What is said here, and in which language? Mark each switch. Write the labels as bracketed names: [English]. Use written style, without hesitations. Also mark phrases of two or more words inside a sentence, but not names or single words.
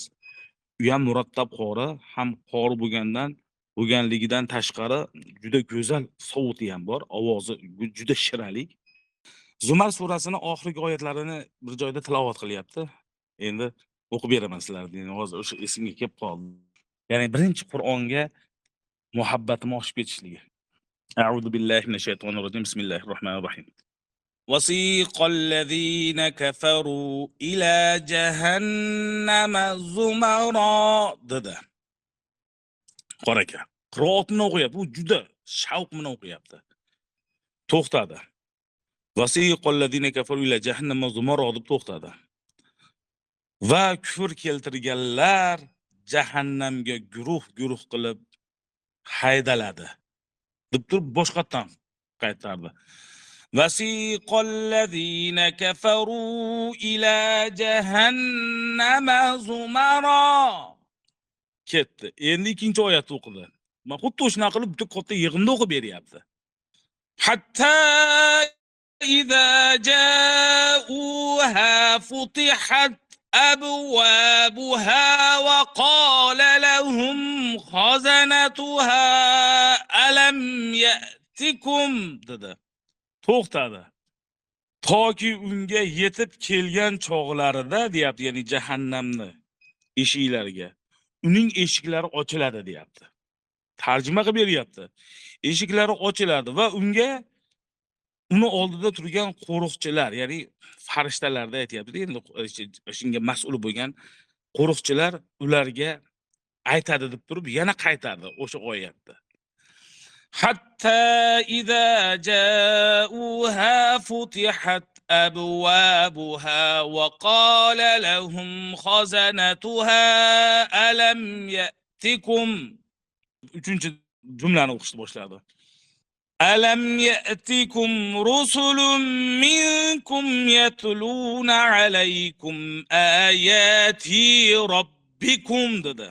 [Uzbek] U ham murattab qori, ham qori bo'lganligidan tashqari juda go'zal savuti ham bor, ovozi juda shirali. Zumar surasining oxirgi oyatlarini bir joyda tilovat qilyapti. Endi o'qib beraman sizlarga. Hozir o'sha esimga kelib qoldi. Ya'ni birinchi Qur'onga muhabbatim oshib ketishligi. [Arabic] أعوذ بالله من الشيطان الرجيم. بسم الله الرحمن الرحيم. وسيق الذين كفروا إلى جهنم زمرا dedi. [Uzbek] Qora aka. Qiroatni o'qiyapti. U juda shavq bilan o'qiyapti. To'xtadi. [Arabic] وسيق الذين كفروا إلى جهنم زمرا [Uzbek] deb to'xtadi. Va kufr keltirganlar jahannamga guruh qilib haydaladi. deb turib boshqatdan qaytardi. [Arabic] وسيق الذين كفروا إلى جهنم زمرا ketdi. [Uzbek] Endi ikkinchi oyatni o'qidi. Men xuddi o'shuna qilib bitta katta yig'inda o'qib beryapti. [Arabic] حتى إذا جاءوها فتحت أبوابها وقال لهم خزنتها ألم يأتكم dedi. [Uzbek] To'xtadi. Toki unga yetib kelgan chog'larida deyapti, ya'ni jahannamni eshiklariga. Uning eshiklari ochiladi deyapti. Tarjima qilib beryapti. Eshiklari ochiladi va uni oldida turgan qo'riqchilar, ya'ni farishtalarda aytayapti, endi shunga mas'ul bo'lgan qo'riqchilar ularga aytadi deb turib yana qaytardi o'sha oyatda. [Arabic] حتى إذا جاءوها فتحت أبوابها وقال لهم خزنتها ألم يأتكم. [Uzbek] Uchinchi jumlani o'qishni boshladi. [Arabic] ألم يأتكم رسل منكم يتلون عليكم آيات ربكم dedi.